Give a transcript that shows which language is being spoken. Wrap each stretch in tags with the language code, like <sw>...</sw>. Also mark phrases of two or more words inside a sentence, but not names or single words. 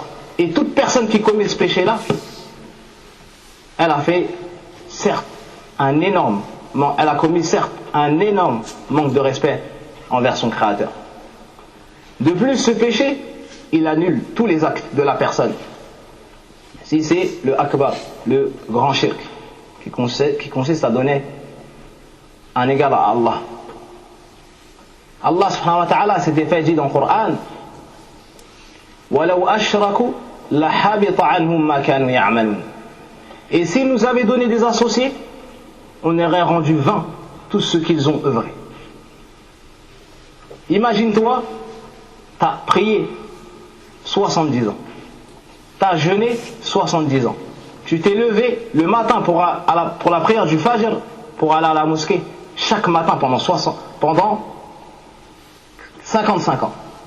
<fr>Et toute personne qui commet ce péché-là, elle a fait, certes, elle a commis certes un énorme manque de respect envers son Créateur. De plus, ce péché, il annule tous les actes de la personne. Si c'est le akbar, le grand shirk, qui consiste à donner un égal à Allah. Allah</fr> <ar>سبحانه وتعالى</ar> <fr>s'était fait dire dans le Coran,</fr> <ar>وَلَوْ أَشْرَكُوا لَحَبِطَ عَنْهُمْ مَا كَانُوا يَعْمَلُونَ.</ar> <fr>Et s'ils nous avaient donné des associés, on aurait rendu vain tout ce qu'ils ont œuvré. Imagine-toi, tu as prié 70 ans, tu as jeûné 70 ans, tu t'es levé le matin pour la prière du Fajr, pour aller à la mosquée, chaque matin pendant 55 ans.</fr>